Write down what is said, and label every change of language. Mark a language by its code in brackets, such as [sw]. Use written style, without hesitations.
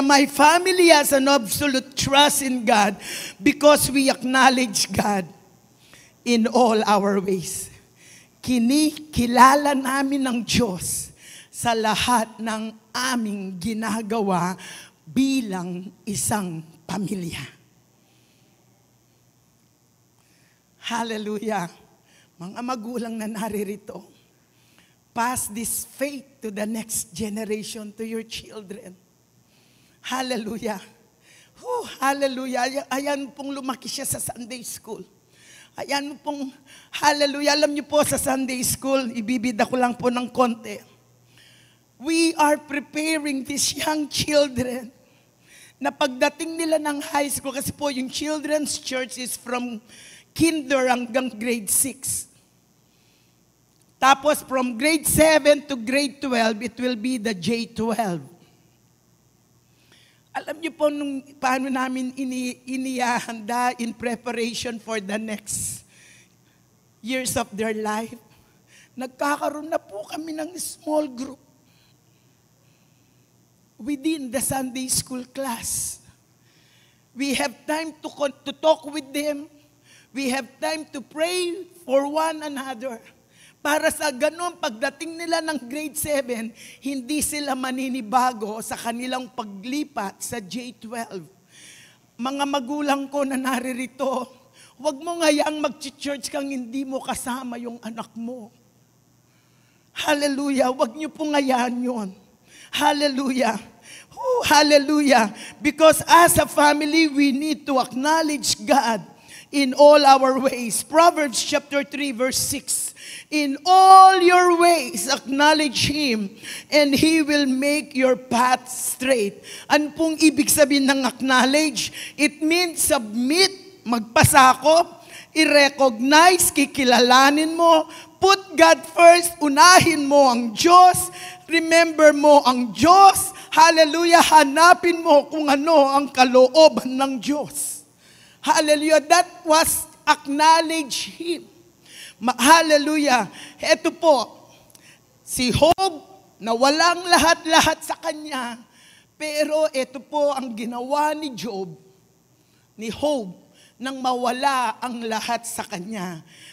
[en] My family has an absolute trust in God because we acknowledge God in all our ways. [tl] Kinikilala namin ng Diyos sa lahat ng aming ginagawa bilang isang pamilya. [en] Hallelujah. [tl] Mga magulang na naririto, [en] pass this faith to the next generation, to your children. [tl] Hallelujah. Hallelujah. Ayan pong lumaki siya sa Sunday school. Ayan mo pong, hallelujah. Alam niyo po sa Sunday School, ibibida ko lang po ng konti. [en] We are preparing these young children [tl] na pagdating nila ng [en] high school, [tl] kasi po yung [en] children's church is from kinder [tl] hanggang [en] grade 6. Tapos from grade 7 to grade 12, it will be the J12. [tl] Alam niyo po nung paano namin inihanda [en] in preparation for the next years of their life. [tl] Nagkakaroon na po kami ng small group within the Sunday school class. [en] We have time to talk with them. We have time to pray for one another. [tl] Para sa ganun, pagdating nila ng grade 7, hindi sila maninibago sa kanilang paglipat sa J12. Mga magulang ko na naririto, huwag mo ngayang mag-church kang hindi mo kasama yung anak mo. Hallelujah. Huwag niyo po ngayaan yun. Hallelujah. Oh, hallelujah. [en] Because as a family, we need to acknowledge God in all our ways. Proverbs chapter 3 verse 6. In all your ways, acknowledge Him, and He will make your path straight. [tl] Ano pong ibig sabihin ng acknowledge? [en] It means submit, [tl] magpasakop, i-recognize, kikilalanin mo, [en] put God first, [tl] unahin mo ang Diyos, remember mo ang Diyos, hallelujah, hanapin mo kung ano ang kalooban ng Diyos. [en] Hallelujah, that was acknowledge Him. Hallelujah. [tl] Ito po, si Job, na walang lahat-lahat sa kanya, pero ito po ang ginawa ni Job, ni Job, nang mawala ang lahat sa kanya.